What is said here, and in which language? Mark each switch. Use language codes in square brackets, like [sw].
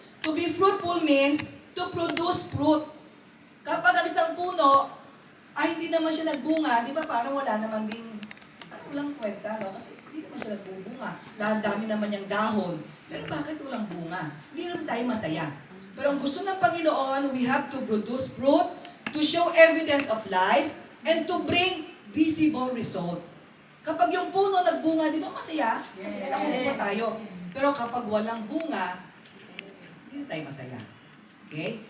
[en] To be fruitful means to produce fruit. [tl] Kapag ang isang puno ay hindi naman siya nagbunga, di ba parang wala naman ding, walang kwenta, no? Kasi hindi naman siya nagbubunga. Lahat dami naman niyang dahon. Pero bakit walang bunga? Hindi naman tayo masaya. [en] Pero ang gusto ng Panginoon, we have to produce fruit, to show evidence of life, and to bring visible result. [tl] Kapag yung puno nagbunga, di ba masaya? Masaya na kumuha tayo. Pero kapag walang bunga, hindi tayo masaya. Okay?